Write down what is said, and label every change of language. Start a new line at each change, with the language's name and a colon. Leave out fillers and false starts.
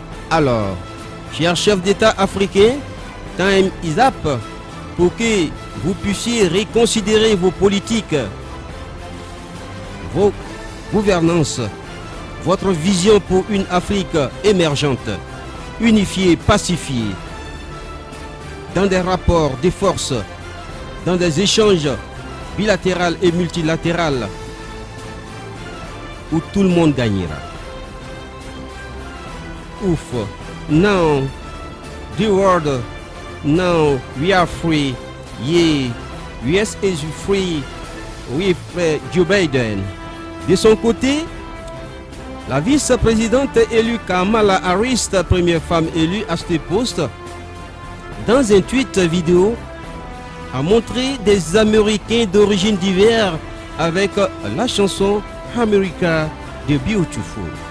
French: Alors, chers chefs d'État africains,
English: time is up
French: pour que vous puissiez reconsidérer vos politiques, vos gouvernances, votre vision pour une Afrique émergente, unifiée, pacifiée, dans des rapports de force, dans des échanges bilatéraux et multilatéraux, où tout le monde gagnera.
English: Now, the world, now we are free. Yeah, US is free with Joe Biden.
French: De son côté, la vice-présidente élue Kamala Harris, première femme élue à ce poste, dans un tweet vidéo, a montré des Américains d'origine diverse avec la chanson America the Beautiful.